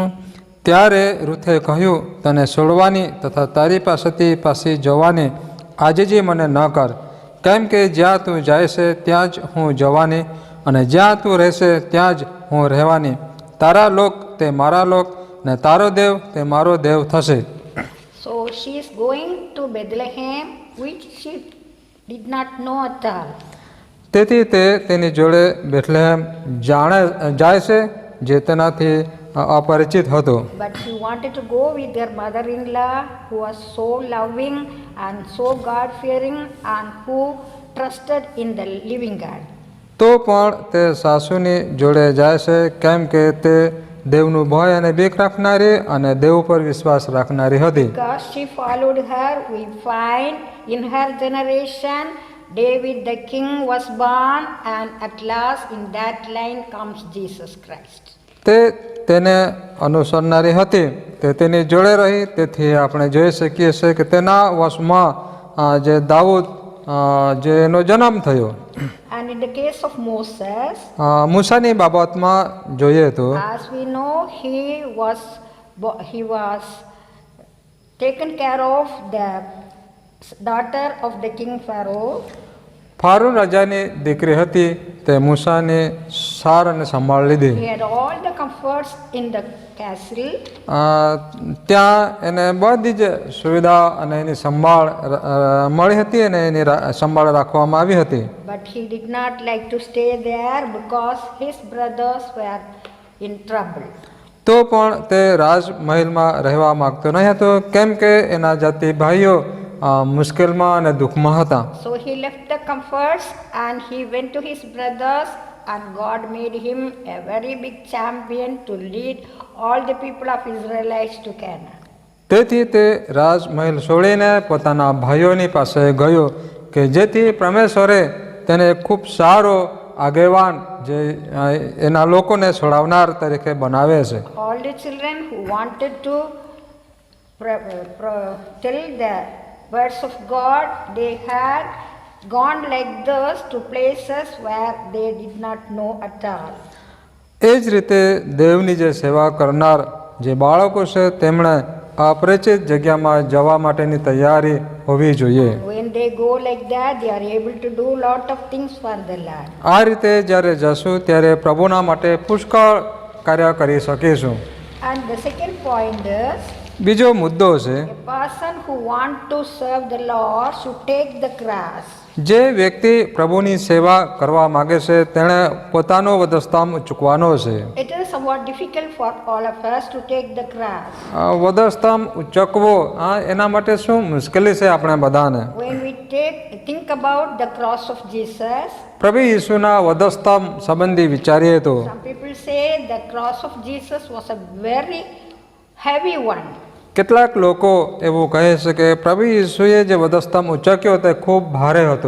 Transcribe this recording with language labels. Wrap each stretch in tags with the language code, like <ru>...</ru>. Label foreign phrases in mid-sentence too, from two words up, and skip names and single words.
<gu>ત્યારે રૂથે કહ્યું, તને છોડવાની તથા તારી પાસેથી પાછી જવાની આજીજી મને ન કર, કેમ કે જ્યાં તું જાય છે ત્યાં જ હું જવાની, અને જ્યાં તું રહેશે ત્યાં જ હું રહેવાની. તારા લોક તે મારા લોક, ને તારો દેવ તે મારો દેવ થશે.</gu> <en>So she is going to Bethlehem, which she did not know at all.</en> <gu>તેથી તે તેની જોડે બેથલેહેમ જાય છે, જે તેનાથી અપરિચિત હતો.</gu> <en>But she wanted to go with her mother-in-law, who was so loving and so God-fearing and who trusted in the living God.</en> <gu>તો પણ તે સાસુની જોડે જાય છે, કેમ કે તે દેવનું ભય અને બીક રાખનારી અને દેવ પર વિશ્વાસ રાખનારી હતી.</gu> <en>Because she followed her, we find in her generation David the king was born, and at last in that line comes Jesus Christ.</en> <gu>તે તેને અનુસરનારી હતી, તે તેની જોડે રહી. તેથી આપણે જોઈ શકીએ છીએ કે તેના વશમાં જે દાઉદ જેનો જન્મ થયો.</gu> <en>And in the case of Moses,</en> <gu>મૂસાની બાબતમાં જોઈએ તો</gu> <en>as we know, he was taken care of the daughter of the king Pharaoh.</en> <gu>ફારૂન રાજાની દીકરી હતી, તે મૂસાની સાર અને સંભાળ લીધી.</gu> <en>He had all the comforts in the castle.</en> <gu>ત્યાં એને બધી જ સુવિધા અને એની સંભાળ મળી હતી અને એની સંભાળ રાખવામાં આવી હતી.</gu> <en>But he did not like to stay there because his brothers were in trouble.</en> <gu>તો પણ તે રાજમહેલમાં રહેવા માગતો નહીં હતો, કેમ કે એના જાતિ ભાઈઓ મુશ્કેલમાં અને દુઃખમાં હતા.</gu> <en>So he left the comforts and he went to his brothers, and God made him a very big champion to lead all the people of Israelites to Canaan.</en> <gu>તેથી તે રાજમહેલ છોડીને પોતાના ભાઈઓની પાસે ગયો, કે જેથી પરમેશ્વરે તેને ખૂબ સારો આગેવાન જે એના લોકોને છોડાવનાર તરીકે બનાવે છે.</gu> <en>All the children who wanted to tell the words of God, they had gone like this to places where they did not know at all.</en> <gu>એ જ રીતે દેવની જે સેવા કરનાર જે બાળકો છે તેમણે અપરિચિત જગ્યામાં જવા માટેની તૈયારી હોવી જોઈએ.</gu> <en>When they go like that, they are able to do lot of things for the Lord.</en> <gu>આ રીતે જ્યારે જશું ત્યારે પ્રભુના માટે પુષ્કળ કાર્ય કરી શકીશું.</gu> <en>And the second point is,</en> <gu>બીજો મુદ્દો છે,</gu> <en>a person who want to serve the Lord should take the cross.</en> <gu>જે વ્યક્તિ પ્રભુની સેવા કરવા માગે છે તેણે પોતાનો વધસ્તંભ ચૂકવાનો છે.</gu> <en>It is somewhat difficult for all of us to take the cross.</en> <gu>વધસ્તંભ ઉચકવો એના માટે શું મુશ્કેલી છે આપણે બધાને.</gu> <en>When we think about the cross of Jesus,</en> <gu>પ્રભુ ઈસુના વધસ્તંભ સંબંધી વિચારીએ તો</gu> <en>some people say the cross of Jesus was a very heavy one.</en> <gu>કેટલાક લોકો એવું કહે છે કે પ્રભુ ઈસુએ જે વધસ્તંભ ઉચક્યો તે ખૂબ ભારે હતો.</gu>